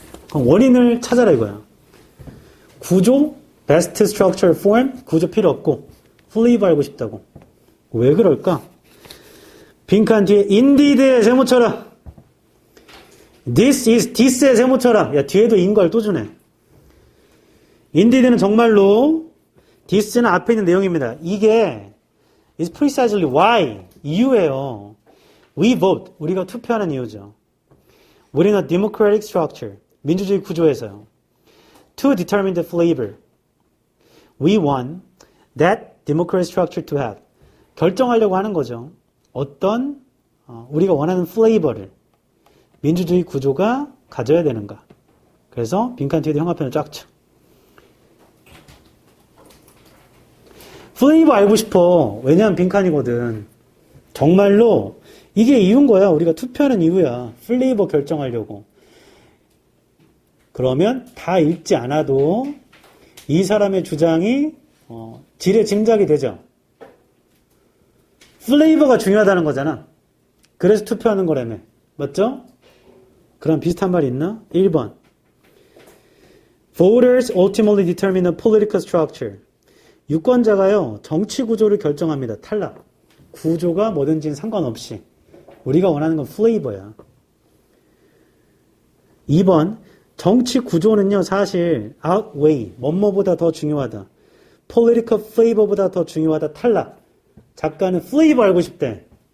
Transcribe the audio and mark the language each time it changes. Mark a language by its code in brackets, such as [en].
[ko] 그럼 원인을 찾아라 이거야. 구조, [en] best structure form, [ko] 구조 필요 없고 플레이버 알고 싶다고. 왜 그럴까? 빈칸 뒤에 indeed의 세모처럼 [en] this is this [ko] 의 세모처럼 야 뒤에도 인걸 또 주네. indeed는 정말로 this는 앞에 있는 내용입니다. 이게 [en] is precisely why [ko] 이유예요. [en] we vote [ko] 우리가 투표하는 이유죠. 우리는 [en] democratic structure [ko] 민주주의 구조에서요. [en] to determine the flavor we want that democratic structure to have [ko] 결정하려고 하는 거죠. 어떤 우리가 원하는 플레이버를 민주주의 구조가 가져야 되는가. 그래서 빈칸 뒤에도 형광펜을 쫙 쳐. 플레이버 알고 싶어. 왜냐하면 빈칸이거든. 정말로 이게 이유인 거야. 우리가 투표하는 이유야. 플레이버 결정하려고. 그러면 다 읽지 않아도 이 사람의 주장이 지레 짐작이 되죠. 플레이버가 중요하다는 거잖아. 그래서 투표하는 거라며. 맞죠? 그럼 비슷한 말이 있나? 1번. [en] Voters ultimately determine the political structure. [ko] 유권자가요, 정치 구조를 결정합니다. 탈락. 구조가 뭐든지는 상관없이. 우리가 원하는 건 플레이버야. 2번. 정치 구조는요, 사실 outweigh, 뭐뭐보다 더 중요하다. political flavor보다 더 중요하다. 탈락. 작가는 플레이버 알고 싶대.